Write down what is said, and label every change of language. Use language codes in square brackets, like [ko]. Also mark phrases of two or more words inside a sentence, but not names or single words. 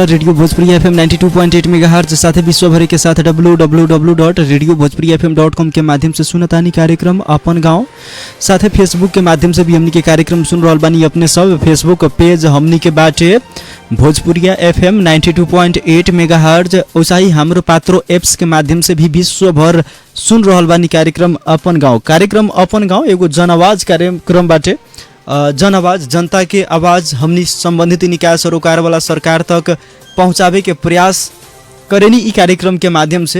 [bho] रेडियो भोजपुरी FM 92.8 मेगाहर्ट्ज साथ विश्वभर के साथ www.radiobhojpurifm.com के माध्यम से सुनतानी कार्यक्रम अपन गांव। साथ फेसबुक के माध्यम से भी हमनी के कार्यक्रम सुन रहल बानी। अपने सब फेसबुक पेज हमनी के बाटे भोजपुरिया FM 92.8 मेगाहर्ट्ज। वैसाही हाम्रो पात्रो एप्स के माध्यम से भी विश्वभर सुन रहल बानी कार्यक्रम अपन गांव। कार्यक्रम अपन गांव एगो जनआवाज कार्यक्रम बाटे। जनआवाज, जनता के आवाज़ हमनी संबंधित निकाय सरोकार वाला सरकार तक पहुँचावे के प्रयास करेनी ई कार्यक्रम के माध्यम से।